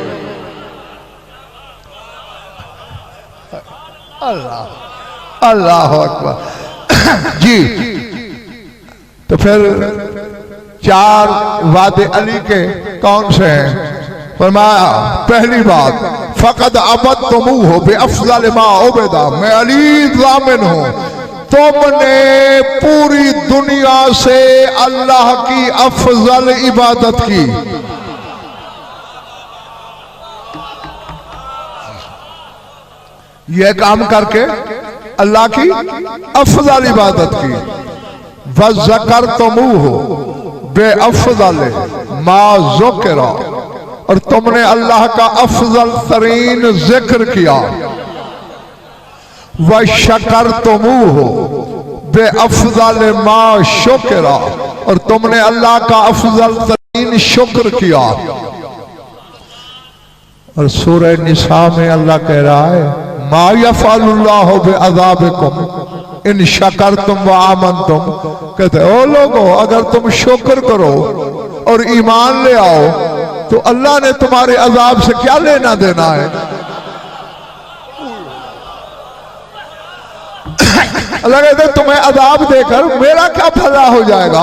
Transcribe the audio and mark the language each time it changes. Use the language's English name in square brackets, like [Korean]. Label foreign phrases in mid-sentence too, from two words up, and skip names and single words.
[Arabic] الله الله أكبر जी। [Hindi] तो फिर चार वादे अली के कौन से हैं? फरमाया पहली बात, [Arabic] فقد عبدتموه بأفضل ما عُبد, [Hindi] मैं अली ज़ामिन हूं, तुमने पूरी दुनिया से अल्लाह की अफजल इबादत की। यह काम करके अल्लाह की अफजल इबादत की। [Arabic] وذكرتموه بأفضل ما ذُكر, [Hindi] और तुमने अल्लाह का अफजल तरीन जिक्र किया। [Arabic] وشكرتموه بأفضل ما شُكر, [Hindi] और तुमने अल्लाह का अफजल तरीन शुक्र किया। और सूरह निसा में अल्लाह कह रहा है, [Arabic] ما يفعل الله بعذابكم إن شكرتم وآمنتم. [Hindi] कहते ओ लोगों, अगर तुम शुक्र करो और ईमान ले आओ तो अल्लाह ने तुम्हारे अजाब से क्या लेना देना है। अल्लाह कहते तुम्हें अजाब देकर मेरा क्या भला हो जाएगा।